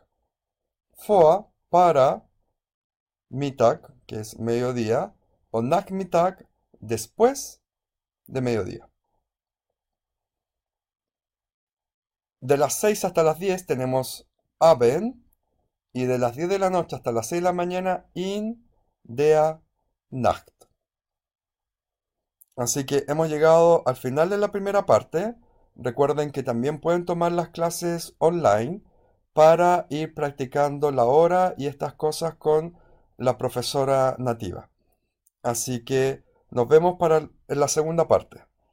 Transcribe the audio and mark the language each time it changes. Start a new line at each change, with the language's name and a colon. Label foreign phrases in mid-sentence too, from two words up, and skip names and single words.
German: Vor, para, Mittag,
Spanish: que es mediodía, o Nachmittag, después de mediodía. De las 6 hasta las 10 tenemos Abend, y de las 10 de la noche hasta las 6 de la mañana,
German: in der Nacht.
Spanish: Así que hemos llegado al final de la primera parte. Recuerden que también pueden tomar las clases online para ir practicando la hora y estas cosas con la profesora nativa. Así que nos vemos en la segunda parte.